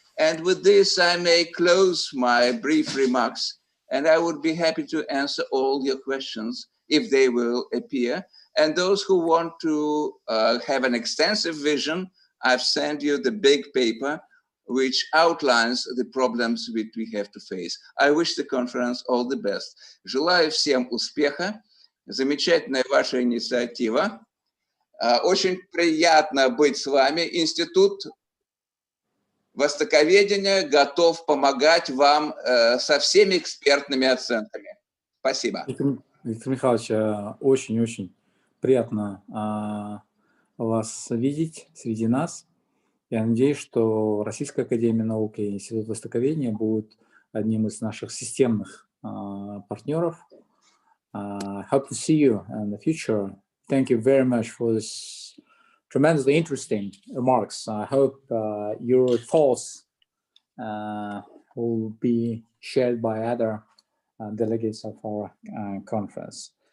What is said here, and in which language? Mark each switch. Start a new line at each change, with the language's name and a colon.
English: And with this, I may close my brief remarks, and I would be happy to answer all your questions if they will appear. And those who want to have an extensive vision, I've sent you the big paper which outlines the problems which we have to face. I wish the conference all the best.
Russian: Желаю всем успеха. Замечательная ваша инициатива. Очень приятно быть с вами. Институт востоковедения готов помогать вам со всеми экспертными оценками. Спасибо. Виктор Михайлович, очень-очень приятно вас видеть среди нас. Я надеюсь, что Российская академия наук и Институт востоковедения будут одним из наших системных партнеров.
English: Hope to see you in the future. Thank you very much for this tremendously interesting remarks. I hope your thoughts will be shared by other delegates of our conference.